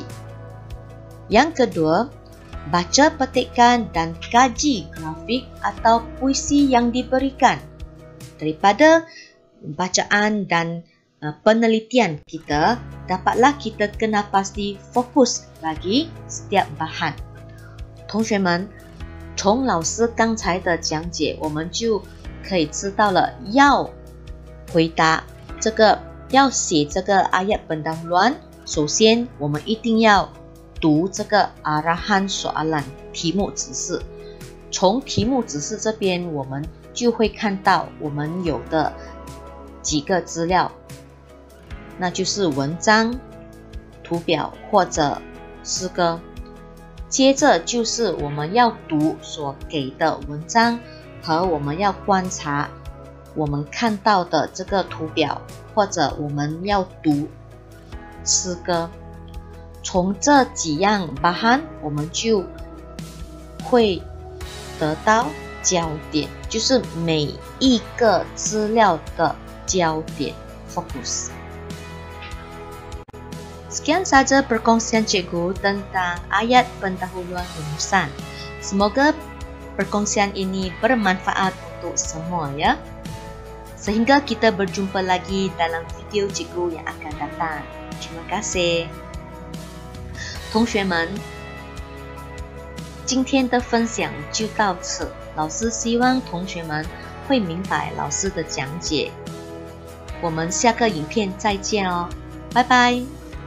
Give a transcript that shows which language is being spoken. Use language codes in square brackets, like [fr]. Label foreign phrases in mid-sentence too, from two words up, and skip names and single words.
[ms] Yang kedua, baca petikan dan kaji grafik atau puisi yang diberikan. Daripada bacaan dan penelitian kita, dapatlah kita kena pasti fokus bagi setiap bahan。 [zh] 同学们，从老师刚才的讲解，我们就可以知道了，要回答这个，要写这个 [ms] ayat pendahuluan， [zh] 首先我们一定要读这个 [ms] arahan soalan [zh] 题目指示。从题目指示这边，我们就会看到我们有的几个资料，那就是文章、图表或者诗歌。接着就是我们要读所给的文章和我们要观察我们看到的这个图表，或者我们要读诗歌。从这几样 bahan 我们就会得到焦点，就是每一个资料的焦点 fokus。 [ms] Sekian saja perkongsian cikgu tentang ayat pendahuluan rumusan. Semoga perkongsian ini bermanfaat untuk semua ya. Sehingga kita berjumpa lagi dalam video cikgu yang akan datang. Terima kasih. [zh] 同学们，今天的分享就到此。老师希望同学们会明白老师的讲解。我们下个影片再见哦，拜拜。